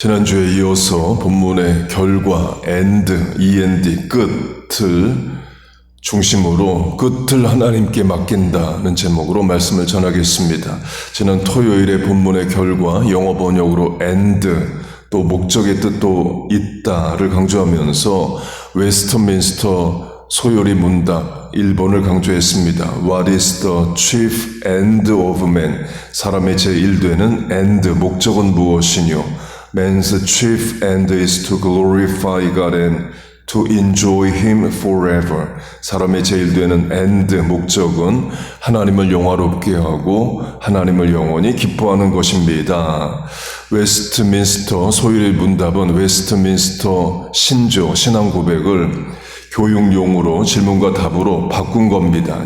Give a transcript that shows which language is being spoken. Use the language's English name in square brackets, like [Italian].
[Korean] 지난주에 이어서 본문의 결과, END, 끝을 중심으로 끝을 하나님께 맡긴다는 제목으로 말씀을 전하겠습니다. 지난 토요일에 본문의 결과, 영어 번역으로 end, 또 목적의 뜻도 있다를 강조하면서 웨스트민스터 소요리 문답 1번을 강조했습니다. [English] What is the chief end of man? [Korean] 사람의 제1되는 end, 목적은 무엇이뇨? [English] Man's chief end is to glorify God and to enjoy Him forever. [Korean] 사람의 제1되는 end, 목적은 하나님을 영화롭게 하고 하나님을 영원히 기뻐하는 것입니다. 웨스트민스터 소요리 문답은 웨스트민스터 신조, 신앙 고백을 교육용으로 질문과 답으로 바꾼 겁니다.